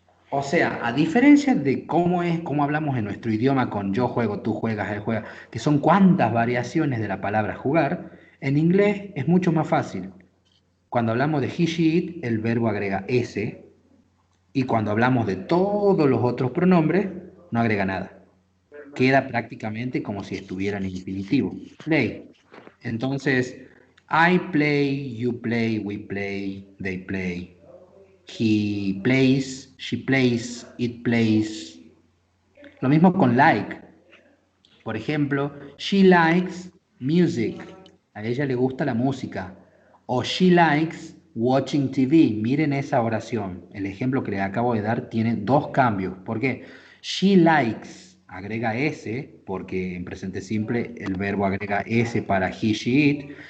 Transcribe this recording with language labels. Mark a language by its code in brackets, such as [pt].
[es] O sea, a diferencia de cómo hablamos en nuestro idioma con yo juego, tú juegas, él juega, que son cuantas variaciones de la palabra jugar, en inglés es mucho más fácil. Cuando hablamos de he, she, it, el verbo agrega s, y cuando hablamos de todos los otros pronombres, no agrega nada. Queda prácticamente como si estuviera en infinitivo. [en] Play. Entonces, I play, you play, we play, they play. He plays, she plays, it plays. Lo mismo con like. Por ejemplo, she likes music. [es] A ella le gusta la música. O she likes watching TV. Miren esa oración. El ejemplo que le acabo de dar tiene dos cambios. ¿Por qué? She likes agrega S, porque en presente simple el verbo agrega S para he, she, it.